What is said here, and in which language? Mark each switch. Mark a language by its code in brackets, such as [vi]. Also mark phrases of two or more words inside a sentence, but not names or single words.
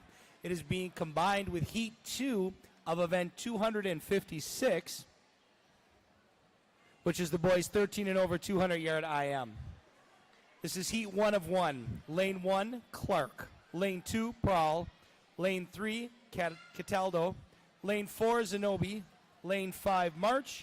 [en] It is being combined with heat 2 of event 256, which is the boys 13 and over 200-yard IM. This is heat 1 of 1. Lane 1, Clark. Lane 2, Prawl. Lane 3, Cataldo. Lane 4, Zenobi. Lane 5, March.